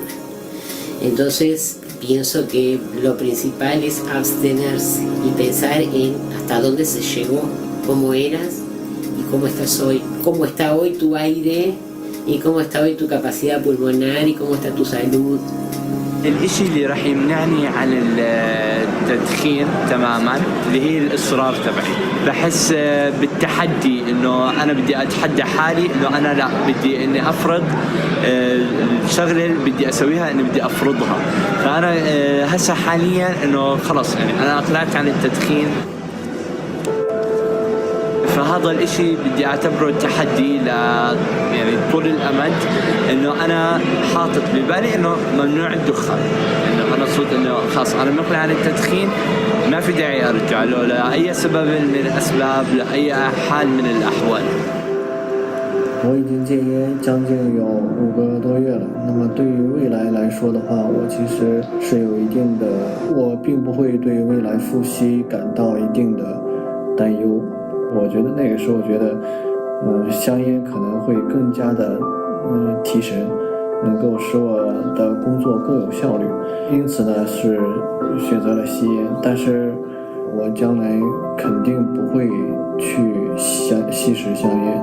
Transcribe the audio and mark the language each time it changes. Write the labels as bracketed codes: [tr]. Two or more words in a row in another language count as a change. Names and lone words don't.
[es] Entonces pienso que lo principal es abstenerse y pensar en hasta dónde se llegó, cómo eras y cómo estás hoy, cómo está hoy tu aire y cómo está hoy tu capacidad pulmonar y cómo está tu salud. [ar] الاشي اللي راح يمنعني عن التدخين تماما اللي هي الاصرار تبعي. بحس بالتحدي انه انا بدي اتحدى حالي انه انا لا بدي اني افرض الشغله اللي بدي اسويها اني بدي افرضها. فانا هسه حاليا انه خلص يعني انا اقلعت عن التدخين. فهذا الاشي بدي اعتبره تحدي يعني طول الامد انه انا حاطط ببالي انه ممنوع الدخان، انه انا صرت انه خلاص انا مقلع عن التدخين ما في داعي ارجع له لاي سبب من الاسباب لاي حال من الاحوال. [zh] 我已经戒烟将近有5个多月了，那么对于未来来说的话，我其实是有一定的，我并不会对未来复吸感到一定的担忧。我觉得那个时候觉得香烟可能会更加的提神，能够使我的工作更有效率，因此呢是选择了吸烟，但是我将来肯定不会去吸食香烟。